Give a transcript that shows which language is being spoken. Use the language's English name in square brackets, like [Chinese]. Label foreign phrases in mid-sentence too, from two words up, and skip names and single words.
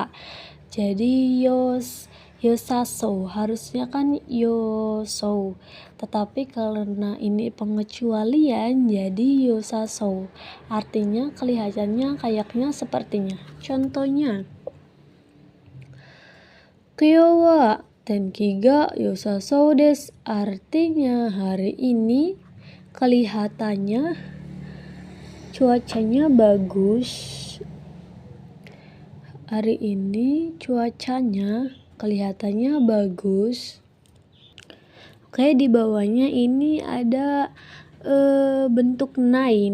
[Indonesian] Jadi yosaso harusnya kan yoso, tetapi karena ini pengecualian jadi yosaso. Artinya kelihatannya kayaknya sepertinya. [Japanese] Contohnya, Kyo wa tenki ga yosaso desu. [Indonesian] Artinya hari ini kelihatannya cuacanya bagus. Hari ini cuacanya kelihatannya bagus. Oke, di bawahnya ini ada bentuk nai.